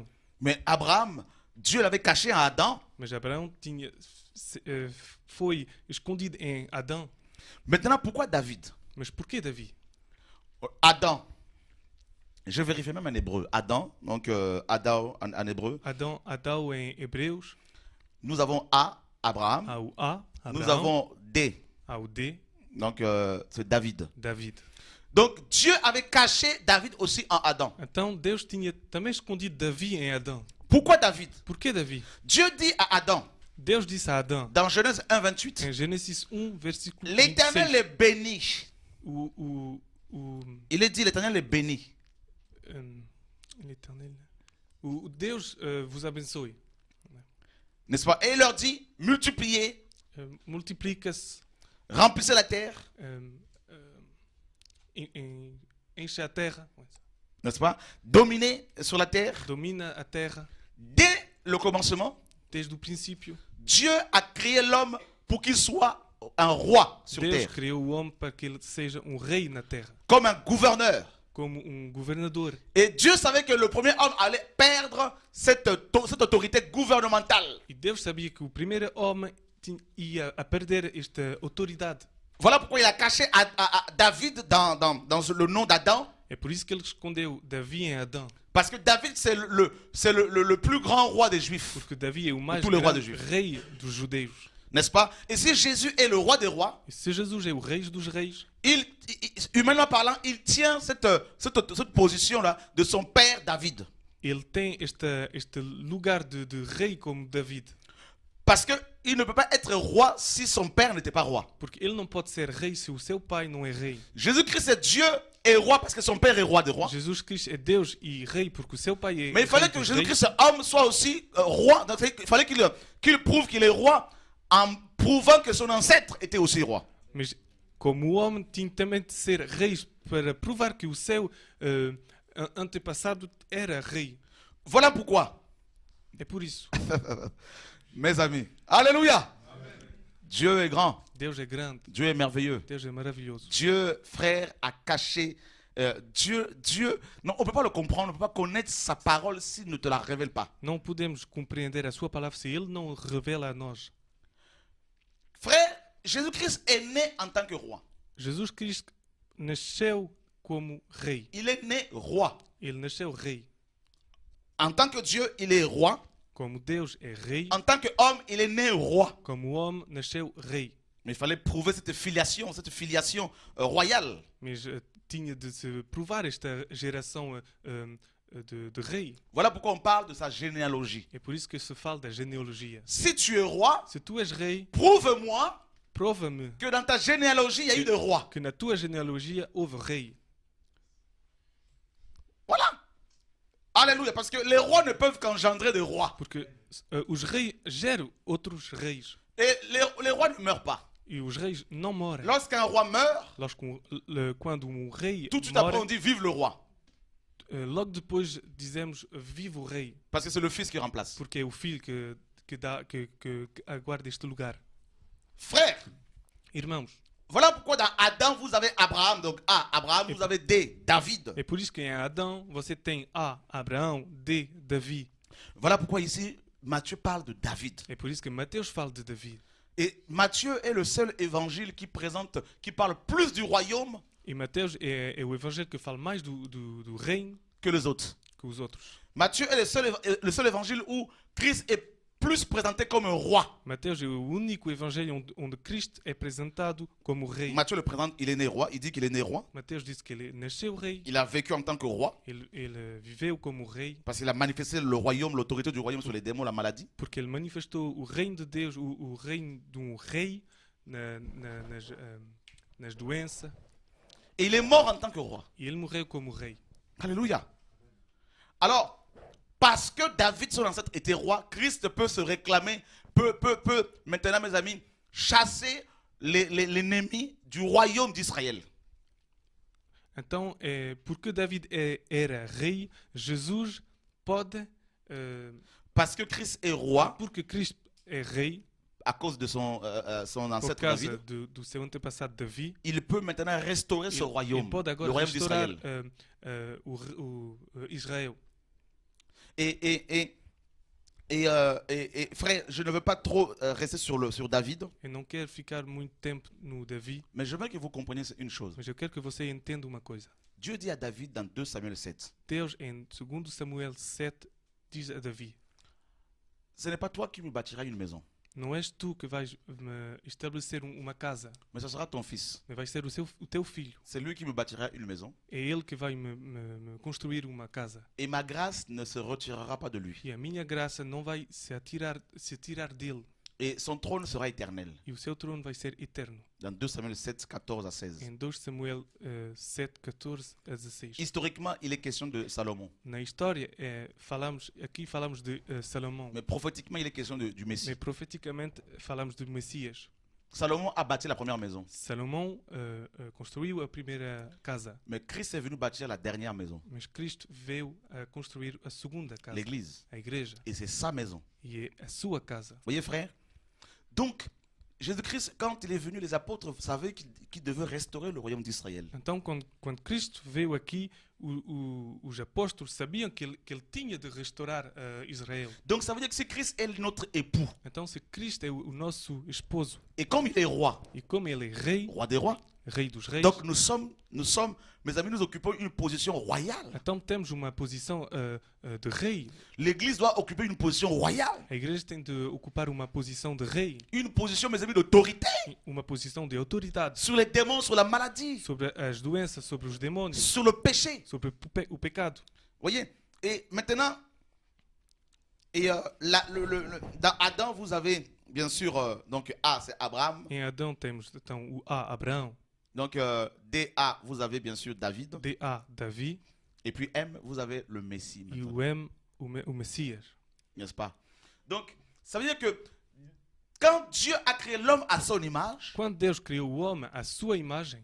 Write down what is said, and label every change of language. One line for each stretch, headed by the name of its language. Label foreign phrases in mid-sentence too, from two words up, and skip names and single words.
French: Mais Abraham, Dieu l'avait caché en Adam.
Portuguese: Mas Abraão foi escondido em Adão.
French: Maintenant, pourquoi David?
Portuguese: Mas porquê Davi?
French: Adam. Je vérifie même en hébreu. Adam, donc Adam en hébreu.
Portuguese: Adão em Hebreus.
French: Nous avons A, Abraham.
Portuguese: Há o A, Abraão.
French: Nous avons D,
Portuguese: Há o D,
French: donc c'est David. David. Donc Dieu avait caché David aussi en Adam.
Portuguese: Então Deus tinha também escondido Davi em Adão.
French: Pourquoi David?
Portuguese: Porquê Davi?
French: Dieu dit à Adam,
Portuguese: Deus disse a Adão,
French: dans Genèse 1, 28,
Portuguese: em Gênesis 1, versículo
French: l'Éternel 26, les bénit. Il est dit, l'Éternel les bénit. l'Éternel,
Portuguese: o Deus vos abençoe.
French: N'est-ce pas? Et il leur dit, multipliez
Portuguese: multiplica-se,
French: remplissez la terre,
Portuguese: enche a terra,
French: n'est-ce pas? Dominez sur la terre.
Portuguese: domina a terra.
French: Dès le commencement,
Portuguese: Desde o princípio,
French: Dieu a créé l'homme pour qu'il soit un roi sur
Portuguese: Deus
French: terre,
Portuguese: criou o homem para que ele seja rei na terra,
French: comme un gouverneur.
Portuguese: como governador.
French: Et Dieu savait que le premier homme allait perdre cette autorité gouvernementale.
Portuguese: E Deus sabia que o primeiro homem ia a perder esta autoridade.
French: Voilà pourquoi il a caché à David dans le nom d'Adam.
Portuguese: É por isso que ele escondeu Davi em Adão.
French: Parce que David, c'est le plus grand roi des Juifs.
Portuguese: Porque Davi é o mais
French: tous les rois
Portuguese: grande dos juifs. rei dos judeus.
French: N'est-ce pas? Et si Jésus est le roi des rois,
Portuguese: E se Jesus é o rei dos reis,
French: humainement parlant, il tient cette position-là de son père David.
Portuguese: ele tem este lugar de rei como David.
French: Parce qu'il ne peut pas être roi si son père n'était pas roi.
Portuguese: Porque ele não pode ser rei se o seu pai não é rei.
French: Jésus-Christ est Dieu et roi parce que son père est roi des rois.
Portuguese: Jesus Cristo é Deus e rei porque o seu pai é
French: Mais il fallait
Portuguese: rei que dos
French: Jésus-Christ,
Portuguese: reis.
French: homme, soit aussi roi. Donc, il fallait qu'il prouve qu'il est roi en prouvant que son ancêtre était aussi roi.
Portuguese: Mas como o homem tinha também de ser rei para provar que o seu antepassado era rei.
French: Voilà pourquoi,
Portuguese: É por isso.
French: mes amis, alléluia, Dieu est grand,
Portuguese: Deus é grande.
French: Dieu est merveilleux.
Portuguese: Deus é maravilhoso.
French: Dieu, frère, a caché. Dieu, non, on ne peut pas le comprendre, on ne peut pas connaître sa parole s'il ne te la révèle pas.
Portuguese: Não podemos compreender a sua palavra se ele não revela a nós.
French: Frère, Jésus-Christ est né en tant que roi.
Portuguese: Jesus Cristo nasceu como rei.
French: Il est né roi.
Portuguese: Ele nasceu rei.
French: En tant que Dieu, il est roi.
Portuguese: Como Deus é rei,
French: En tant qu'homme, il est né roi.
Portuguese: como homem nasceu rei.
French: Mais il fallait prouver cette filiation royale.
Portuguese: Mas tinha de se provar esta geração de rei.
French: Voilà pourquoi on parle de sa généalogie.
Portuguese: É por isso que se fala da genealogia.
French: Si tu es roi,
Portuguese: Se tu és rei,
French: prouve-moi
Portuguese: prova-me
French: que dans ta généalogie, il y a eu des rois.
Portuguese: que na tua genealogia houve rei.
French: Voilà. Alléluia. Parce que les rois ne peuvent qu'engendrer des rois.
Portuguese: Porque os reis geram outros reis.
French: Et les rois ne meurent pas.
Portuguese: E os reis não morrem.
French: Lorsqu'un roi meurt,
Portuguese: Quando rei
French: tout de suite après
Portuguese: morre,
French: on dit vive le roi.
Portuguese: logo depois dizemos viva o rei.
French: Parce que c'est le fils qui remplace.
Portuguese: Porque é o filho que aguarda este lugar.
French: Frère,
Portuguese: Irmãos,
French: voilà pourquoi dans Adam vous avez Abraham. Donc Abraham, vous avez David.
Portuguese: é por isso que em Adão você tem A, Abraão, D, Davi.
French: Voilà pourquoi ici Matthieu parle de David.
Portuguese: É por isso que Mateus fala de Davi.
French: Et Matthieu est le seul évangile qui parle plus du royaume
Portuguese: E Mateus é o evangelho que fala mais do reino
French: que les autres.
Portuguese: que os outros.
French: Matthieu est le seul évangile où Christ est plus présenté comme un roi.
Portuguese: Mateus é o único evangelho onde Cristo é apresentado como rei.
French: Matthieu le présente, il est né roi, il dit qu'il est né roi.
Portuguese: Mateus disse que ele nasceu rei.
French: Il a vécu en tant que roi
Portuguese: Ele viveu como rei
French: parce qu'il a manifesté le royaume, l'autorité du royaume sur les démons, la maladie.
Portuguese: porque ele manifestou o reino de Deus, o reino de rei nas doenças.
French: Et il est mort en tant que roi.
Portuguese: E ele morreu como rei.
French: Alléluia. Alors, parce que David, son ancêtre, était roi, Christ peut se réclamer, peut maintenant, mes amis, chasser l'ennemi du royaume d'Israël.
Portuguese: Então, porque David era rei, Jesus pode,
French: Parce que Christ est roi,
Portuguese: porque Cristo é rei,
French: à cause de son
Portuguese: por
French: ancêtre
Portuguese: causa
French: David,
Portuguese: do seu antepassado Davi,
French: il peut maintenant restaurer ce
Portuguese: ele
French: royaume,
Portuguese: pode
French: le
Portuguese: agora
French: royaume
Portuguese: restaurar
French: d'Israël.
Portuguese: Israel.
French: Et frère, je ne veux pas trop rester sur David,
Portuguese: Eu não quero ficar muito tempo no Davi,
French: mais je veux que vous compreniez une chose.
Portuguese: mas eu quero que você entenda uma coisa.
French: Dieu dit à David dans 2 Samuel 7,
Portuguese: Deus, em 2 Samuel 7, diz a Davi:
French: ce n'est pas toi qui me bâtiras une maison,
Portuguese: Não és tu que vais me estabelecer uma casa,
French: mais ce sera ton fils.
Portuguese: mas vai ser o teu filho.
French: C'est lui qui me bâtira une maison.
Portuguese: É ele que vai me construir uma casa.
French: Et ma grâce ne se retirera pas de lui.
Portuguese: E a minha graça não vai se tirar dele.
French: Et son trône sera éternel.
Portuguese: e o seu trono vai ser eterno.
French: Dans 2 Samuel 7, 14 à 16.
Portuguese: Em 2 Samuel 7, 14 a 16.
French: Historiquement, il est question de Salomon.
Portuguese: Na história, aqui falamos de Salomão,
French: Mais prophétiquement, il est question du Messie.
Portuguese: mas profeticamente falamos do Messias.
French: Salomon a bâti la première maison.
Portuguese: Salomão construiu a primeira casa,
French: Mais Christ est venu bâtir la dernière maison,
Portuguese: mas Cristo veio a construir a segunda casa,
French: l'église.
Portuguese: a igreja,
French: Et c'est sa maison.
Portuguese: e é a sua casa.
French: Vous voyez, frère? Donc, Jésus-Christ, quand il est venu, les apôtres savaient qu'il devait restaurer le royaume d'Israël.
Portuguese: Então, quando Cristo veio aqui, os apóstolos sabiam que ele tinha de restaurar Israel.
French: Donc, ça veut dire que si Christ est notre époux,
Portuguese: Então, se Cristo é o nosso esposo,
French: et comme il est roi,
Portuguese: e como ele é rei,
French: roi des rois,
Portuguese: rei dos reis,
French: donc nous sommes, mes amis, nous occupons une position royale.
Portuguese: então temos uma posição de rei.
French: L'église doit occuper une position royale.
Portuguese: A igreja tem de ocupar uma posição de rei,
French: Une position, mes amis, d'autorité
Portuguese: uma posição de autoridade
French: sur les démons, sur la maladie,
Portuguese: sobre as doenças, sobre os demônios,
French: sur le péché.
Portuguese: sobre o pecado.
French: Voyez? Et maintenant, dans Adam, vous avez bien sûr, donc A, c'est Abraham.
Portuguese: Em Adão temos então o A, Abraão,
French: Donc DA, vous avez bien sûr David.
Portuguese: D-A, Davi,
French: Et puis M, vous avez le Messie.
Portuguese: e
French: Maintenant,
Portuguese: o M, o Messias.
French: n'est-ce pas? Donc, ça veut dire que quand Dieu a créé l'homme à son image,
Portuguese: Quando Deus criou o homem à sua imagem,